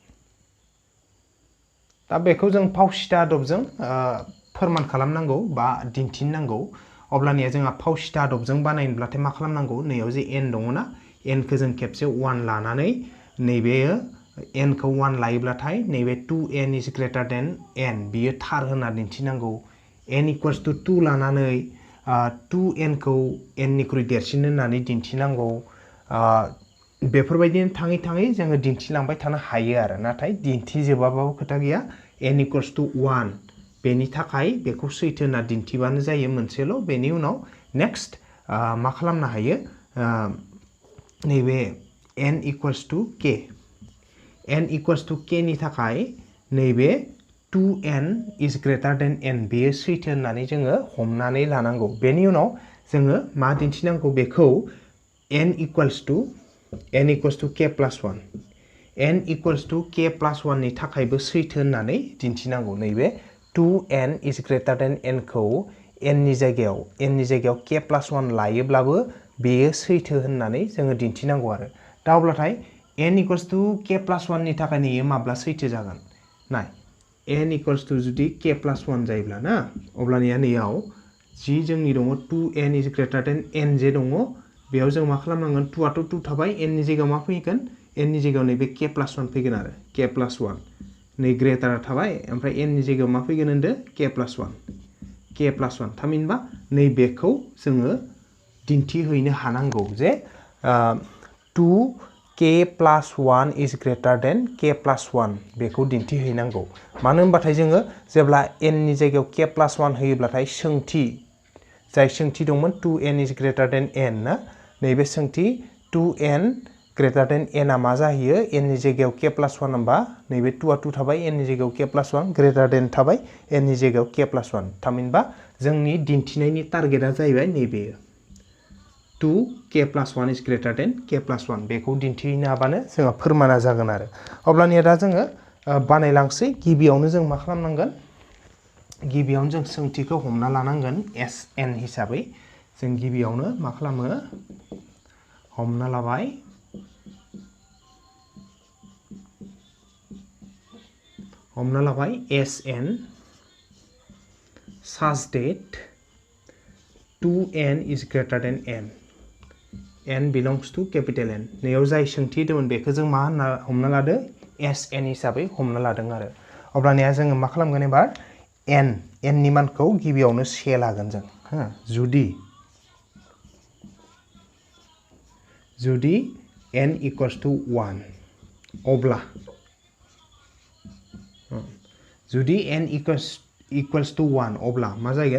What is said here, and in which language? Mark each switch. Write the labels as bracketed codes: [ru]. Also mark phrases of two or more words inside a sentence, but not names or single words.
[brx] दा बेखौ जों फावसिथा आदबजों फोरमान खालामनांगौ बा दिन्थिनांगौ। अब्लानिया जोंहा फावसिथा आदबजों बानायनोब्लाथाय मा खालामनांगौ? नैयाव जे n दङना, n खौ जों खेबसे 1 लानानै नैबे n खौ 1 लायोब्लाथाय नैबे [en] 2n is greater than n [brx] बियो थार होनना दिन्थिनांगौ। [en] n equals to 2 [brx] लानानै 2n खौ n निख्रुइ देरसिन होननानै दिन्थिनांगौ। बेफोरबायदिनो थाङै थाङै जोङो दिन्थिलांबाय थानो हायो आरो, नाथाय दिन्थिजोबाबाबो खोथा गैया। [en] n equals to 1 [brx] बेनि थाखाय बेखौ सैथो होनना दिन्थिबानो जायो मोनसेल'। बेनि उनाव नेक्स्ट मा खालामनो हायो? नैबे [en] n equals to k n equals to k [brx] नि थाखाय नैबे [en] 2n is greater than n [brx] बेयो सैथो होननानै जोङो हमनानै लानांगौ। बेनि उनाव जोङो मा दिन्थिनांगौ? बेखौ [en] n equals to k plus 1 n equals to k plus 1 [brx] नि थाखायबो सैथो होननानै दिन्थिनांगौ। नैबे [en] 2n is greater than n [brx] खौ n नि जायगायाव [en] k plus 1 [brx] लायोब्लाबो बेयो सैथो होननानै जोङो दिन्थिनांगौ आरो। दा अब्लाथाय [en] n equals to k plus 1 [brx] नि थाखाय नैयो माब्ला सैथो जागोन? नाय [en] n equals to [brx] जुदि [en] k plus 1 [brx] जायोब्ला ना, अब्लानिया नैयाव जि जोंनि दङ [en] 2n is greater than n [brx] जे दङ, बेयाव जों मा खालामनांगोन? 2 आथ' 2 थाबाय, n नि जायगायाव मा फैगोन? n नि जायगायाव नैबे [en] k plus 1 [brx] फैगोन आरो [en] k plus 1 [brx] नै ग्रेटारा थाबाय, ओमफ्राय n नि जायगायाव मा फैगोन होनदो? [en] k plus 1 [brx] थामहिनबा नैबेखौ जोङो दिन्थिहैनो हानांगौ जे [en] 2k plus 1 is greater than k plus 1 [brx] बेखौ दिन्थिहैनांगौ। मानो होनबाथाय जोङो जेब्ला n नि जायगायाव [en] k plus 1 [brx] होयोब्लाथाय जाय सोंथि दंमोन [en] 2n is greater than n [brx] ना, नैबे सोंथि [en] 2n greater than n [brx] आ मा जाहैयो? n नि जायगायाव [en] k plus 1 [brx] होनबा नैबे 2 आ 2 थाबाय, n नि जायगायाव [en] k plus 1 greater than [brx] थाबाय, n नि जायगायाव [en] k plus 1 [brx] थामहिनबा जोंनि दिन्थिनायनि टारगेटआ जाहैबाय नैबे [en] 2k plus 1 is greater than k plus 1 [brx] बेखौ दिन्थिहैनो हाबानो जोंहा फोरमाना जागोन आरो। अब्लानिया दा जोङो बानायलांसै। गिबियावनो जों मा खालामनांगोन? गिबियावनो जों सोंथिखौ हमना लानांगोन Sn हिसाबै। जों गिबियावनो मा खालामो? हमना लाबाय [en] Sn such that 2n is greater than n belongs to capital N। [brx] नैयाव जाय सोंथि दंमोन बेखौ जों मा होनना हमना लादो? Sn हिसाबै हमना लादों आरो। अब्लानिया जोङो मा खालामगोन एबार? n नि मानखौ गिबियावनो से लागोन जों। जुदि [en] n equals to 1 [brx] अब्ला जुदि [en] n equals to 1 [brx] अब्ला मा जागोन?